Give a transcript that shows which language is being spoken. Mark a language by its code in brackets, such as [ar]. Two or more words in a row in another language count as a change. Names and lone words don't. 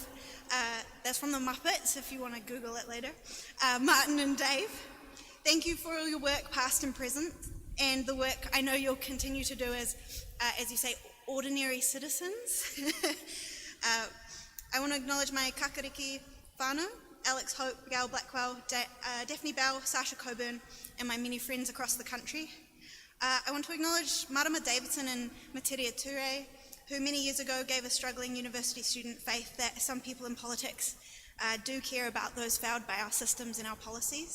[en] That's from the Muppets, if you want to Google it later. Martin and Dave, thank you for all your work, past and present, and the work I know you'll continue to do as you say, ordinary citizens. I want to acknowledge my [mi] kakariki whānau, [en] Alex Hope, Gail Blackwell, Daphne Bell, Sasha Coburn, and my many friends across the country. I want to acknowledge Marama Davidson and Materia Ture, who many years ago gave a struggling university student faith that some people in politics do care about those failed by our systems and our policies.